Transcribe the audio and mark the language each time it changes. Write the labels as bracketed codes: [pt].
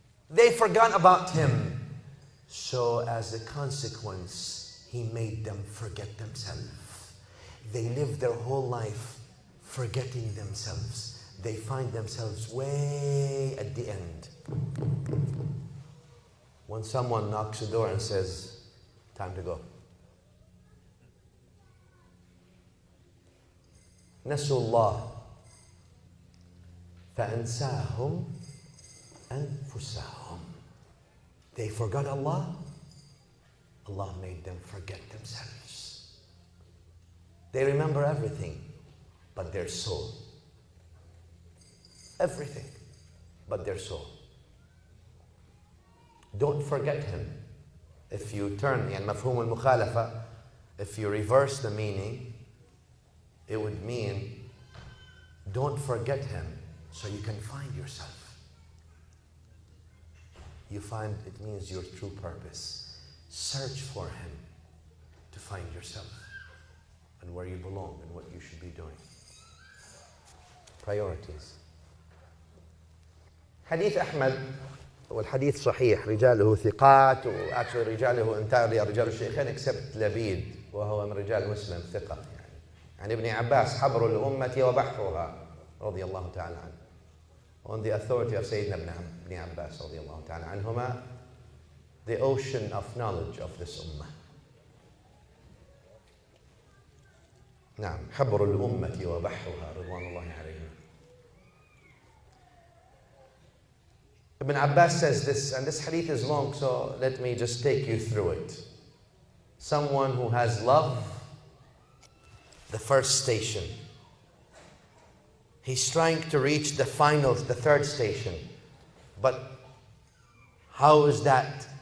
[en] They forgot about Him. So as a consequence, He made them forget themselves. They live their whole life forgetting themselves. They find themselves way at the end. When someone knocks the door and says, time to go. [ar] نسوا الله فأنساهم أنفسهم. [en] They forgot Allah. Allah made them forget themselves. They remember everything but their soul. Everything but their soul. Don't forget Him. If you turn, [ar] يعني مفهوم المخالفة, [en] if you reverse the meaning, it would mean don't forget Him so you can find yourself. You find it means your true purpose. Search for Him to find yourself and where you belong and what you should be doing. Priorities. [ar] حديث أحمد والحديث صحيح رجاله ثقات وأكثر رجاله entirely رجال الشيخين except لبيد وهو من رجال مسلم ثقة يعني. عن ابن عباس حبر الأمة وبحرها رضي الله تعالى عنه. [en] On the authority of Sayyidina ibn Abbas [ar] رضي الله تعالى عنهما, [en] the ocean of knowledge of this ummah. [ar] نعم حبر الأمة وبحرها رضوان الله عليهم. [en] Ibn Abbas says this, and this hadith is long, so let me just take you through it. Someone who has love, the first station. He's trying to reach the final, the third station. But how is that?